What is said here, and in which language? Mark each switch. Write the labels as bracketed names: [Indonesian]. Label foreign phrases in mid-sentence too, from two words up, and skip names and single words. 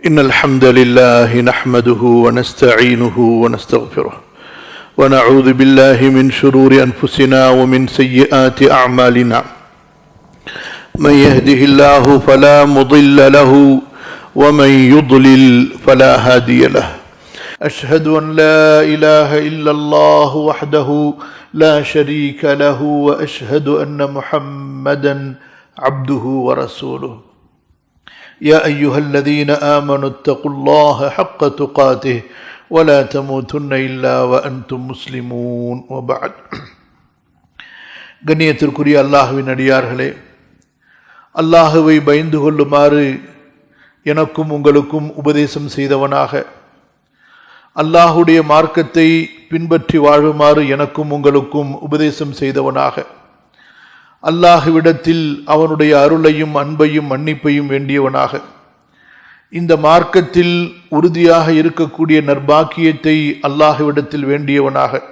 [Arabic] إن الحمد لله نحمده ونستعينه ونستغفره ونعوذ بالله من شرور أنفسنا ومن سيئات أعمالنا من يهده الله فلا مضل له ومن يضلل فلا هادي له أشهد أن لا إله إلا الله وحده لا شريك له وأشهد أن محمدا عبده ورسوله يا أيها الذين آمنوا اتقوا الله حق تقاته ولا تموتن إلا وأنتم مسلمون وبعد [Tamil] கண்ணியத்திற்குரிய அல்லாஹ்வின் அடியார்களே, அல்லாஹ்வை பயந்து கொள்ளுமாறு எனக்கும் உங்களுக்கும் உபதேசம் செய்தவனாக, அல்லாஹுடைய மார்க்கத்தை பின்பற்றி வாழுமாறு எனக்கும் உங்களுக்கும் உபதேசம் செய்தவனாக, அல்லாஹ்விடத்தில் அவனுடைய அருளையும் அன்பையும் மன்னிப்பையும் வேண்டியவனாக, இந்த மார்க்கத்தில் உறுதியாக இருக்கக்கூடிய நற்பாக்கியத்தை அல்லாஹ்விடத்தில் வேண்டியவனாக,